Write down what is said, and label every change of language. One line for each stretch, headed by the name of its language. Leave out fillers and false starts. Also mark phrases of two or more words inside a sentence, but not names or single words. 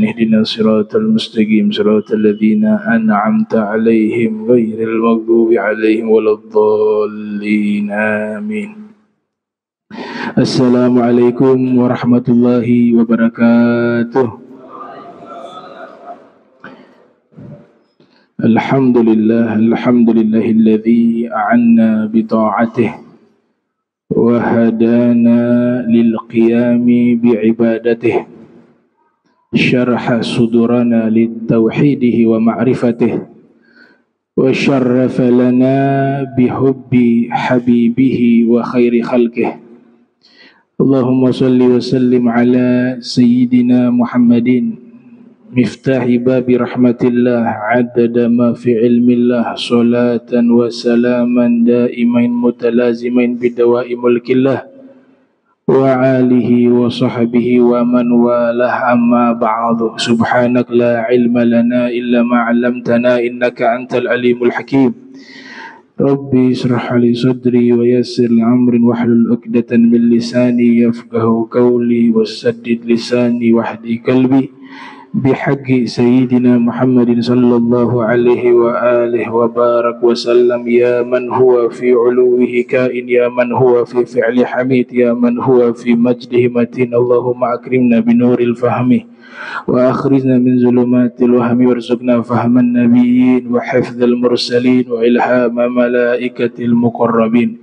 Arabic: اهدنا الصراط المستقيم صراط الذين أنعمت عليهم غير المغضوب عليهم ولا الضالين. آمين. السلام عليكم ورحمة الله وبركاته. الحمد لله الذي أعاننا بطاعته وهدانا للقيام بعبادته وشرح صدورنا لتوحيده ومعرفته وشرفنا بحب حبيبه وخير خلقه. اللهم صل وسلم على سيدنا محمد مفتاح باب رحمة الله عدد ما في علم الله صلاة وسلاما دائمين متلازمين بدوام ملك الله وعلى آله وصحبه ومن والاه أما بعد. سبحانك لا علم لنا إلا ما علمتنا إنك أنت العليم الحكيم. رب اشرح لي صدري ويسر لي أمري واحلل عقدة من لساني يفقهوا قولي وسدد لساني واهد قلبي بحق سيدنا محمد صلى الله عليه وعلى آله وبارك وسلم. يا من هو في علوه كائن يا من هو في فعله حميد يا من هو في مجده متين. اللهم أكرمنا بنور الفهم وأخرجنا من ظلمات الوهم وارزقنا فهم النبيين وحفظ المرسلين وإلهام الملائكة المقربين.